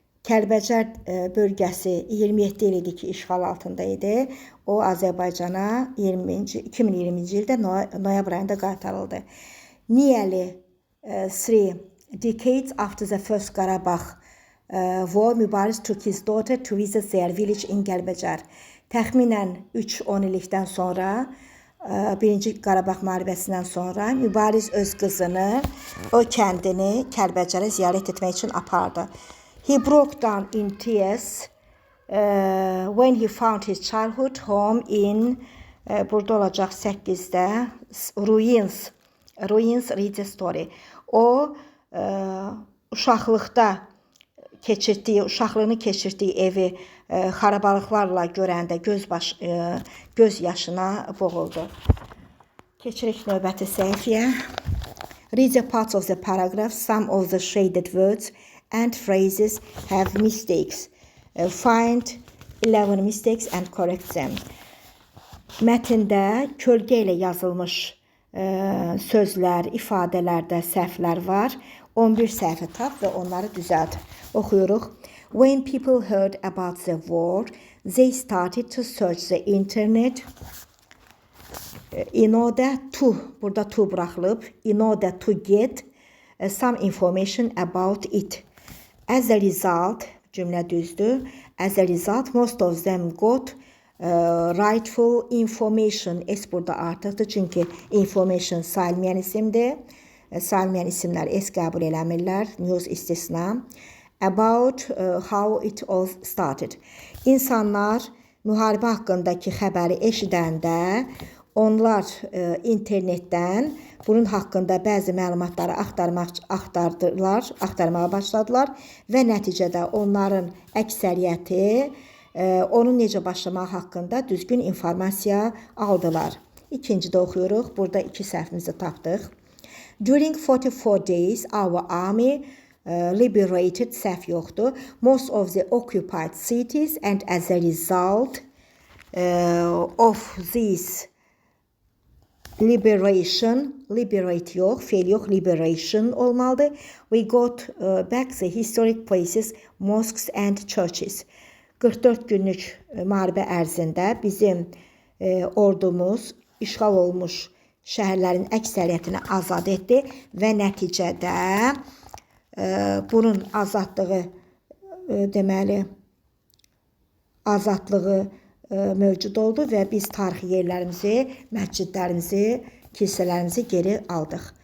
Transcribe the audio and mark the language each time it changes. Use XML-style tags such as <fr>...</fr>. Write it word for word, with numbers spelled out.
<az>Kəlbəcər e, bölgəsi iyirmi yeddi il idi ki, işğal altında idi. O Azərbaycana iyirminci iki min iyirminci ildə noy- noyabr ayında qaytarıldı.</az> <en>Nearly e, three decades after the first Qarabağ e, war, Mübariz took his daughter to visit their village in Kəlbəcər.</en> <az>Təxminən üç on illikdən sonra e, birinci Qarabağ müharibəsindən sonra Mübariz öz qızını o kəndini Kəlbəcərə ziyarət etmək üçün apardı.</az> <en>He broke down in tears uh, when he found his childhood home in uh,</en> <az>burada olacaq səkkizdə</az> <en>ruins ruins read the story.</en> <az>O uh, uşaqlıqda keçirdiyi, uşaqlığını keçirdiyi evi uh, xarabalıqlarla görəndə göz baş uh, göz yaşına boğuldu. Keçirik növbəti səhifəyə.</az> <en>Read the parts of the paragraph, some of the shaded words and phrases have mistakes. Uh, Find eleven mistakes and correct them.</en> <az>Mətndə kölgə ilə yazılmış e, sözlər, ifadələrdə səhvlər var. on bir səhifə tap və onları düzəlt. Oxuyuruq.</az> <en>When people heard about the war, they started to search the internet in order to,</en> <az>burada</az> <en>to</en> <az>buraxılıb,</az> <en>in order to get uh, some information about it. As a result,</en> <az>cümlə düzdür.</az> <en>As a result, most of them got uh, rightful information.</en> <az>S burada artıqdır, çünki information sayılmayan isimdir. E, Sayılmayan isimlər S qəbul eləmirlər, news istisna.</az> <en>About uh, how it all started.</en> <az>İnsanlar müharibə haqqındakı xəbəri eşidəndə onlar e, internetdən bunun haqqında bəzi məlumatları axtarmaq axtardılar, axtarmağa başladılar və nəticədə onların əksəriyyəti e, onun necə başlamağı haqqında düzgün informasiya aldılar. İkincidə oxuyuruq. Burada iki səhvimizi tapdıq.</az> <en>During forty-four days our army uh, liberated</en> <az>səhv yoxdur.</az> <en>Most of the occupied cities and as a result uh, of this liberation,</en> <az>liberate yox, fail yox,</az> <en>liberation</en> <az>olmalıdır.</az> <en>We got uh, back the historic places, mosques and churches.</en> <az>qırx dörd günlük e, müharibə ərzində bizim e, ordumuz işğal olmuş şəhərlərin əksəriyyətini azad etdi və nəticədə e, bunun azadlığı e, deməli azadlığı e, mövcud oldu və biz tarixi yerlərimizi, məscidlərimizi, kilsələrimizi geri aldıq.</az>